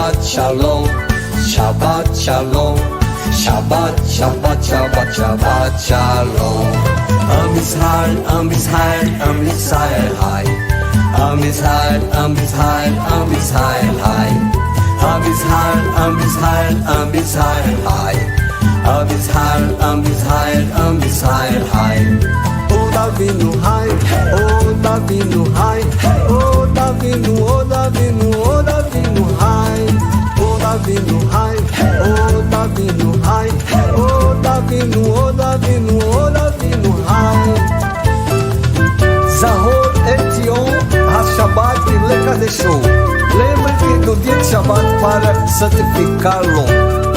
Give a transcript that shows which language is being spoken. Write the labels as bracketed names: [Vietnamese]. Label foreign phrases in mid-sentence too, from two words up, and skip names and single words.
[Hebrew] שלום, שבת שלום, שבת, שבת, שבת, שבת שלום. עם ישראל, עם ישראל, עם ישראל חי. עם ישראל, עם ישראל, עם ישראל חי. עם ישראל, עם ישראל, עם ישראל חי. עם ישראל, עם ישראל, עם ישראל חי. עוד אבינו חי, עוד אבינו חי, עוד אבינו, עוד אבינו, עוד אבינו חי. עוד אבינו חי, עוד אבינו חי, עוד אבינו, עוד אבינו, עוד אבינו חי. זכור את יום השבת לקדשו. [Portuguese] Lembre-te do dia de Shabbat para santificá-lo.